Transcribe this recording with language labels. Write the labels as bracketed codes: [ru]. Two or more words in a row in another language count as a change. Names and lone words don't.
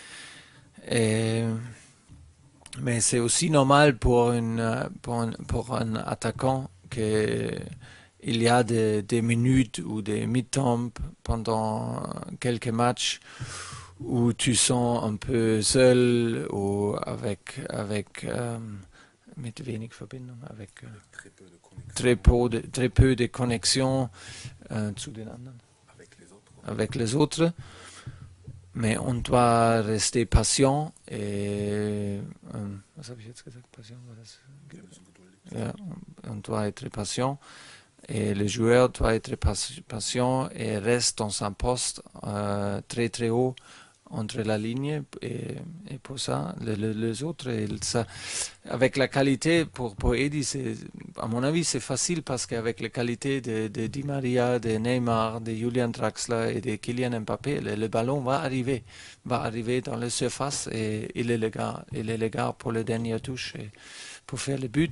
[fr] Mais c'est aussi normal pour un attaquant qu'il y a des minutes ou des mi-temps pendant quelques matchs où tu sens un peu seul ou avec [de] mit wenig Verbindung, [fr] avec très peu de connexion [de] zu den anderen, [fr] avec les autres. Mais on doit rester patient et [de] was habe ich jetzt gesagt? Patient war das? Ja, [fr] on doit être patient et le joueur doit être patient et reste dans son poste très très haut entre la ligne et pour ça les autres avec la qualité pour Eddie, à mon avis c'est facile parce qu'avec la qualité de Di Maria, de Neymar, de Julian Draxler et de Kylian Mbappé, le ballon va arriver dans la surface et il est le gars pour la dernière touche et pour faire le but.